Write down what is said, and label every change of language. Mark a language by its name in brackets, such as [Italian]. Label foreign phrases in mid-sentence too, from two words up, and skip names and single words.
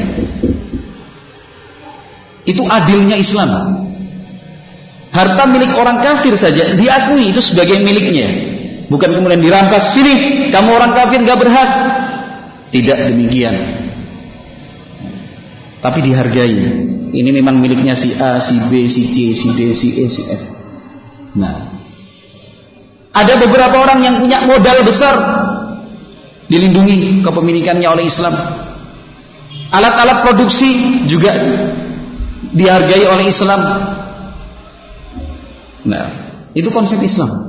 [Indonesian] Itu adilnya Islam. Harta milik orang kafir saja diakui itu sebagai miliknya. Bukan kemudian dirampas, sini kamu orang kafir gak berhak. Tidak demikian. Tapi dihargai. Ini memang miliknya si A, si B, si C, si D, si E, si F. Nah, ada beberapa orang yang punya modal besar, dilindungi kepemilikannya oleh Islam. Alat-alat produksi juga dihargai oleh Islam. Nah, itu konsep Islam.